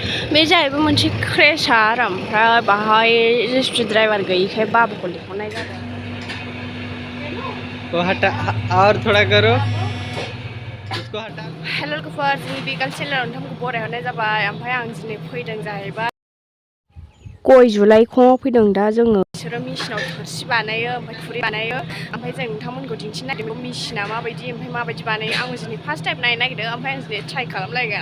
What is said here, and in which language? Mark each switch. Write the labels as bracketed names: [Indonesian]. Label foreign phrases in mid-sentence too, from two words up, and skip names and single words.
[Bodo] बे जाहैबाय मोनसे क्रेशार ओमफ्राय बाहाय जेसिपि ड्राइभार गैयिखाय बाबुखौ लिंहरनाय जादों। [Hindi] वो हटा और थोड़ा करो उसको हटा। [Bodo] हेल' लोगोफोर जोंनि बे कालचाराव नोंथांमोनखौ बरायहरनाय जाबाय। ओमफ्राय आं दिनै फैदों जाहैबाय गय जुलाइखङाव फैदों दा जोङो। बिसोरो मेसिनाव थोरसि बानायो ओमफ्राय खुरै बानायो। ओमफ्राय जों नोंथांमोनखौ दिन्थिनो नागिरदों मेसिना माबायदि ओमफ्राय माबायदि बानायो। आंबो दिनै [English] first time [Bodo] नायनो नागिरदों ओमफ्राय आं दिनै ट्राइ खालामलायगोन।